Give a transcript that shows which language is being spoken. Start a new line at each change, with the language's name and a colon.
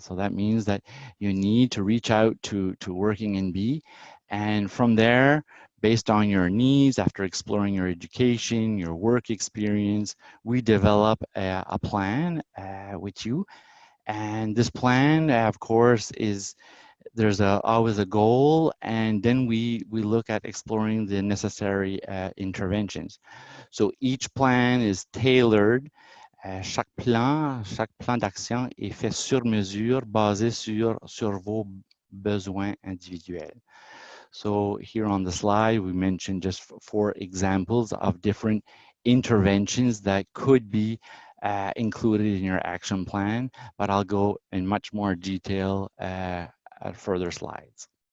English: So that means that you need to reach out to Working NB, and from there, based on your needs, after exploring your education, your work experience, we develop a plan with you. And this plan, of course, there's always a goal, and then we look at exploring the necessary interventions. So each plan is tailored.
French: Chaque plan d'action est fait sur mesure, basé sur vos besoins individuels.
English: So here on the slide, we mentioned just 4 examples of different interventions that could be included in your action plan, but I'll go in much more detail at further slides.